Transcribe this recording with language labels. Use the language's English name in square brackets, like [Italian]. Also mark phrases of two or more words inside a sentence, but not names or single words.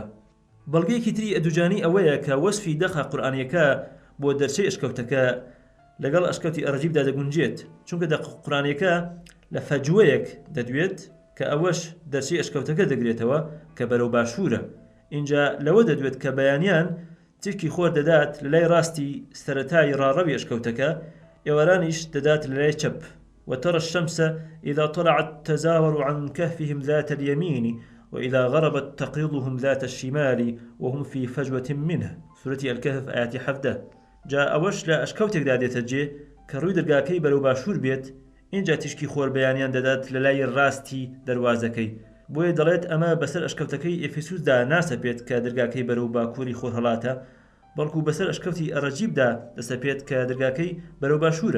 [Central Kurdish] بەڵگەیەکی تری ئەدوجانی ئەوەیە کە وەسفی دەخە قورئانیەکە بۆ دەرچەی ئەشکەوتەکە لەگەڵ ئەشکەوتی ئەڕەجیبدا دەگونجێت، چونکە قورئانیەکە لە فەجوەیەک دەدوێت کە ئەوەش دەرچەی ئەشکەوتەکە دەگرێتەوە کە بەرەو باشوورە. اینجا لەوە دەدوێت کە بەیانیان ترکی خۆر دەدات لە لای ڕاستی سەرەتای ڕاڕەوی ئەشکەوتەکە، ئێوەرانیش دەدات لە لای چەپ. [Arabic] وترى الشمس إذا طلعت تزاور عن كهفهم ذات اليمين وإذا غربت تقرضهم ذات الشمال وهم في فجوة منه. سورة الكهف آيات 17. [Central Kurdish] جا ئەوەش لە ئەشکەوتێک دادێتە جێ کە ڕووی دەرگاکەی بەرەو باشوور بێت. اینجا تشکی خۆر بەیانیان دەدات لە لای ڕاستی دەروازەکەی، بۆیە دەڵێت ئەمە بەسەر ئەشکەوتەکەی ئێفیسوسدا ناسەپێت کە دەرگاکەی بەرەو باکووری خۆر هەڵاتە، بەڵکو بەسەر ئەشکەوتی ئەڕەجیبدا دەسەپێت کە دەرگاکەی بەرەو باشوورە.